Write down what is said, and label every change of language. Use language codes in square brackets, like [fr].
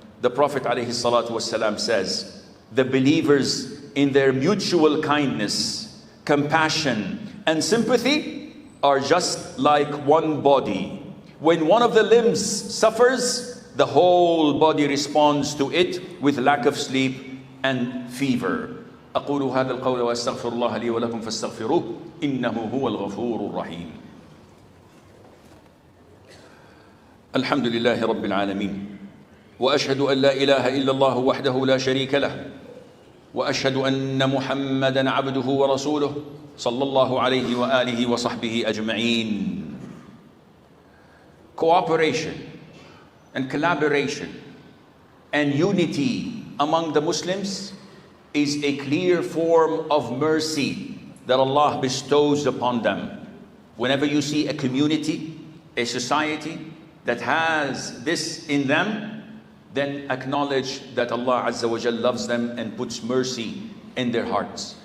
[en] The Prophet ﷺ says, the believers in their mutual kindness, compassion, and sympathy are just like one body. When one of the limbs suffers, the whole body responds to it with lack of sleep and fever. [ar] أقول هذا القول وأستغفر الله لي ولكم فاستغفروه إنه هو الغفور الرحيم. الحمد لله رب العالمين وأشهد أن لا إله إلا الله وحده لا شريك له وأشهد أن محمدًا عبده ورسوله صلى الله عليه وآله وصحبه أجمعين. [en] Cooperation and collaboration and unity among the Muslims is a clear form of mercy that Allah bestows upon them. Whenever you see a community, a society that has this in them, then acknowledge that Allah Azza wa Jal loves them and puts mercy in their hearts.